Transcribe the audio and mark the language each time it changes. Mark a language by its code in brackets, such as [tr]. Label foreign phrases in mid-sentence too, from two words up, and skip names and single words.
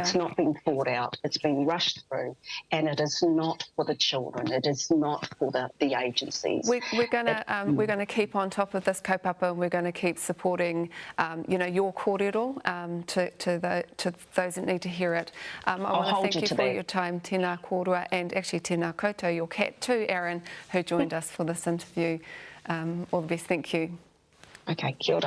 [en] It's not been thought out. It's been rushed through, and it is not for the children. It is not for the agencies. We're going to keep on top of this kaupapa, and we're going to keep supporting, your kōrero to those that need to hear it. I want to thank you for your time, [mi] tēnā kōrua, [en] and actually [mi] tēnā koutou, [en] your cat too, Aaron, who joined us for this interview. All the best. Thank you. [mi] Okay, kia ora.